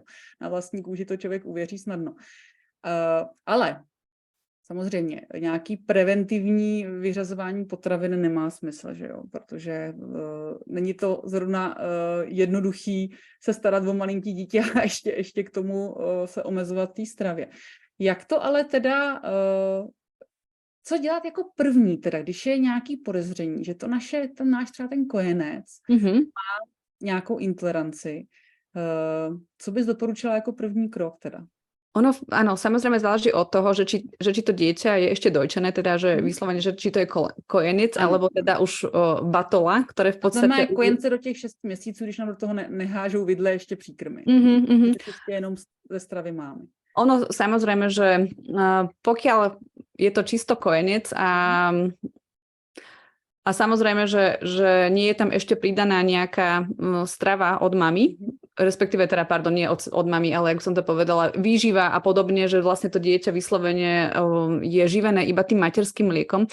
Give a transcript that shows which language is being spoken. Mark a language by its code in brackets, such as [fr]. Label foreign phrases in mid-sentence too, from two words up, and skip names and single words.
[cs] Na vlastní kůži to člověk uvěří snadno. Ale samozřejmě nějaký preventivní vyřazování potravin nemá smysl, že jo, protože není to zrovna jednoduchý se starat o malinký dítě a ještě k tomu se omezovat té stravě. Jak to ale teda, co dělat jako první teda, když je nějaký podezření, že ten náš třeba ten kojenec má nějakou intoleranci, co bys doporučila jako první krok teda? [sk] Ono, áno, samozrejme záleží od toho, že či to dieťa je ešte dojčené, teda, že vyslovene, že či to je kojenec, alebo teda už batola, ktoré v podstate... [cs] Znamená kojence do těch 6 měsíců, když nám do toho nehážou vidle ještě příkrmy. Prostě jenom ze stravy máme. [sk] Ono, samozrejme, že pokiaľ je to čisto kojenec a samozrejme, že nie je tam ešte pridaná nejaká strava od mamy, respektíve teda, pardon, nie od mami, ale ako som to povedala, výživa a podobne, že vlastne to dieťa vyslovene je živené iba tým materským mliekom.